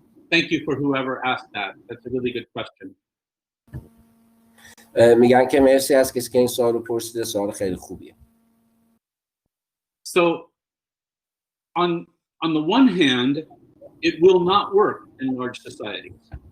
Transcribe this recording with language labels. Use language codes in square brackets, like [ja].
[en] Thank you for whoever asked that. That's a really good question. [fa] میگن که مرسی از کسی که این سوال رو پرسیده، سوال خیلی خوبیه. [en] So on the one hand, it will not work in large societies.